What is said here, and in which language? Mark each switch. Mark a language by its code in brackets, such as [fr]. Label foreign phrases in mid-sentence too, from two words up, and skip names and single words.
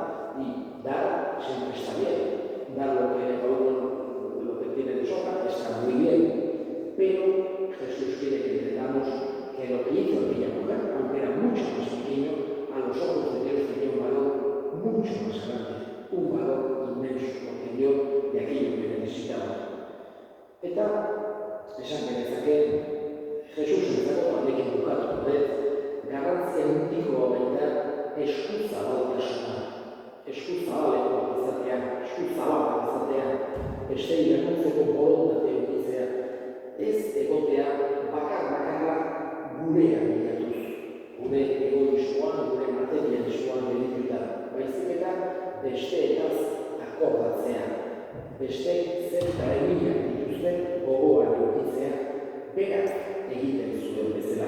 [es] Y dar siempre está bien, dar lo que tiene de sobra está muy bien, pero Jesús quiere que entendamos que lo que hizo aquella mujer, aunque era mucho más pequeño, a los ojos de Dios tenía un valor mucho más grande, un valor inmenso, porque dio de aquello que necesitaba. [eu] Eta esan genezake Jesus entzako handekin bukatuko dut, garrantzia handikoa baita eskuzabaltasuna. Eskuzabaleko izatea, eskuzabalak izatea, beste irakurtzeko borondatea edukitzea, ez egotea bakarra gurea bilatuz, gure egoismoan, gure materialismoan gelituta, baizik eta besteetaz akordatzea, beste zer eta eginak dituzten gogoan edukitzea, berak egiten zuen bezala.